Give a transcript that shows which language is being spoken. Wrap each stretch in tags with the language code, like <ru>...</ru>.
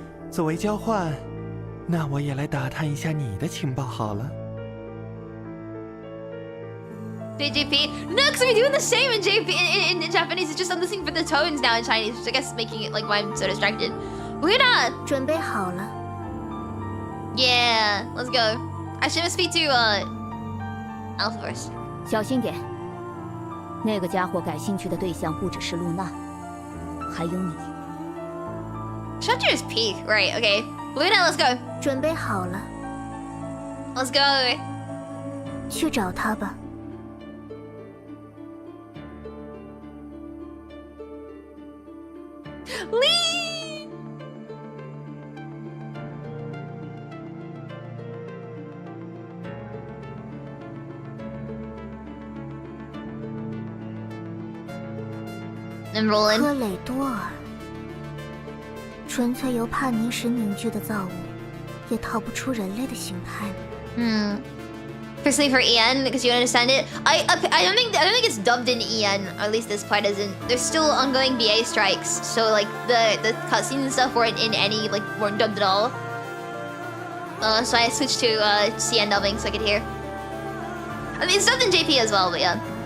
<zh>作为交换，那我也来打探一下你的情报好了。</zh> <en>JP? No, because we're doing the same in Japanese. It's just I'm listening for the tones now in Chinese, which I guess is making it like why I'm so distracted. We're not.</en> <zh>准备好了。</zh> <en>Yeah, let's go. I should speak to Alpha first.</en> <zh>小心点。那个家伙感兴趣的对象不只是露娜，还有你。</zh> <en>Shut your peak. Right, okay. Luna, let's go.</en> <zh>准备好了。</zh> <en>Let's go.</en> <zh>去找他吧。</zh> <en>Lee! I'm rolling.</en> <zh>科雷多尔，纯粹由叛逆时凝聚的造物，也逃不出人类的形态。</zh> <en>Personally for EN, because you understand it. I don't think it's dubbed in EN, or at least this part isn't. There's still ongoing BA strikes, so like the cutscenes and stuff weren't in any weren't dubbed at all. So I switched to CN dubbing so I could hear. I mean it's dubbed in JP as well, but yeah.</en>